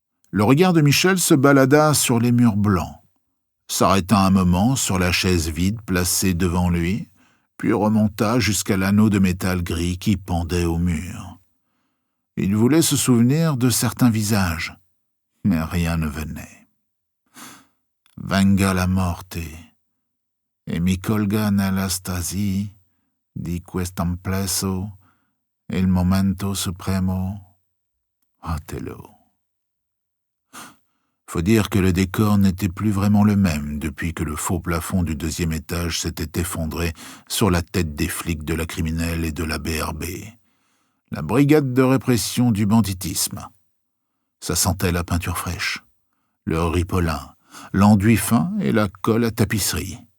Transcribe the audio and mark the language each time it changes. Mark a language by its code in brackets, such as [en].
[fr] Le regard de Michel se balada sur les murs blancs, s'arrêta un moment sur la chaise vide placée devant lui, puis remonta jusqu'à l'anneau de métal gris qui pendait au mur. Il voulait se souvenir de certains visages, mais rien ne venait. [it] Venga la morte, e mi colga nella stasi, di quest'amplesso il momento supremo. [fr] Othello. Faut dire que le décor n'était plus vraiment le même depuis que le faux plafond du 2e étage s'était effondré sur la tête des flics de la criminelle et de la BRB, la brigade de répression du banditisme. Ça sentait la peinture fraîche, le ripolin, l'enduit fin et la colle à tapisserie.